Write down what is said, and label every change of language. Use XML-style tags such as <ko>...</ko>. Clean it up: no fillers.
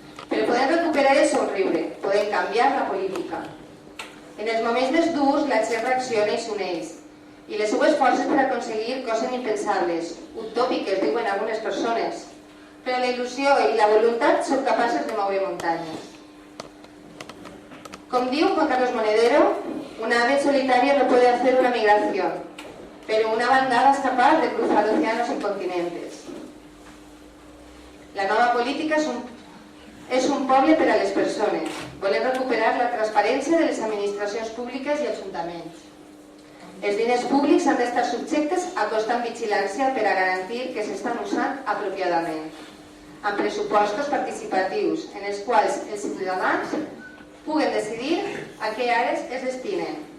<ca>Però podem recuperar el somriure, podem canviar la política. En els moments més durs, la gent reacciona i s'uneix, i les seues forces per aconseguir coses impensables, utòpiques, diuen algunes persones, però la il·lusió i la voluntat són capaces de moure muntanyes.</ca> <es>Como dijo Juan Carlos Monedero, una ave solitaria no puede hacer una migración, pero una bandada es capaz de cruzar océanos y continentes.</es> <ca>La nova política és un poble per a les persones. Volem recuperar la transparència de les administracions públiques i ajuntaments. Els diners públics han d'estar subjectes a constant vigilància per a garantir que s'estan usant apropiadament, amb pressupostos participatius en els quals els ciutadans puguen decidir a què àrees es destinen.</ca>